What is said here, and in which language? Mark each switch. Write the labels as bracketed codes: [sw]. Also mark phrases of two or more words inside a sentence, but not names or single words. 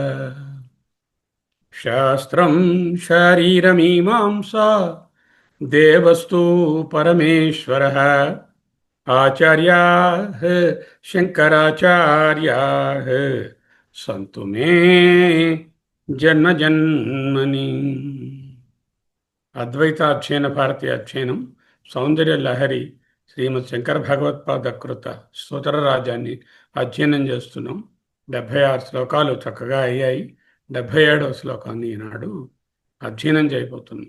[sa] शास्त्रं शारीरमीमांसा देवस्तु परमेश्वरः आचार्याः शङ्कराचार्याः सन्तु मे जन्मजन्मनि। [te] అద్వైతాధ్యయన భారతీయ అధ్యయనం సౌందర్య లహరి శ్రీమద్ శంకర భగవత్పాద కృత స్తోత్ర రాజాన్ని అధ్యయనం చేస్తున్నాం. 76 శ్లోకాలు చక్కగా అయ్యాయి. 77వ శ్లోకాన్ని ఈనాడు అధ్యయనం చేయబోతున్నాం.